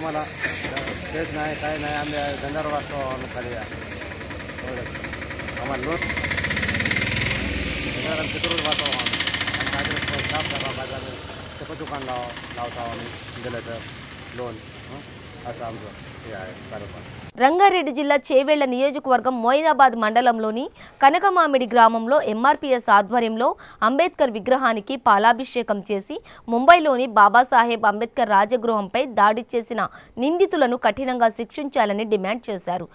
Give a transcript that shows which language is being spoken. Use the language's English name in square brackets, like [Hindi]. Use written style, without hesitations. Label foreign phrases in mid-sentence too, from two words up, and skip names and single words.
[Marathi] आम्हाला शेत नाही, काही नाही. आम्ही धंद्यावर वाचतो आम्ही खाली. आम्हाला लोन तिकडून वाचवावं आम्ही. आणि काहीतरी साफ करावं पाहिजे. त्याचं दुकान लावतो आम्ही दिलं तर लोन. असं आमचं हे आहे कार्यक्रम. [Telugu] రంగారెడ్డి జిల్లా చేవెళ్ల నియోజకవర్గం మోయినాబాద్ మండలంలోని కనకమామిడి గ్రామంలో ఎంఆర్పీఎస్ ఆధ్వర్యంలో అంబేద్కర్ విగ్రహానికి పాలాభిషేకం చేసి ముంబైలోని బాబాసాహెబ్ అంబేద్కర్ రాజగృహంపై దాడి చేసిన నిందితులను కఠినంగా శిక్షించాలని డిమాండ్ చేశారు.